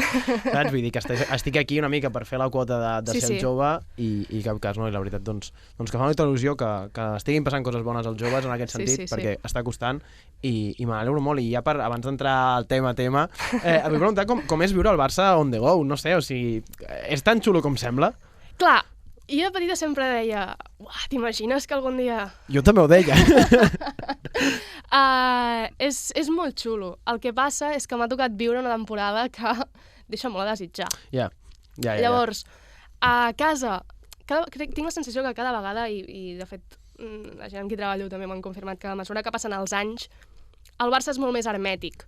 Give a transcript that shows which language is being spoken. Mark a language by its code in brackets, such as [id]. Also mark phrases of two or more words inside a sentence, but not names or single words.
[ca] Saps? Vull dir que estic aquí una mica per fer la quota de ser el jove i cap cas no, i la veritat doncs que fa molta il·lusió que estiguin passant coses bones als joves en aquest sentit, perquè està costant i me n'alegro molt. I ja abans d'entrar al tema, vull preguntar com és viure al Barça [en] on the go, [ca] no sé, o sigui, és tan xulo com sembla? Clar, I de petita sempre deia, t'imagines que algun dia... Jo també ho deia. És molt xulo. El que passa és que m'ha tocat viure una temporada que deixa molt a desitjar. Ja. Llavors, a casa, tinc la sensació que cada vegada, i de fet la gent amb qui treballo també m'han confirmat que a mesura que passen els anys, el Barça és molt més hermètic.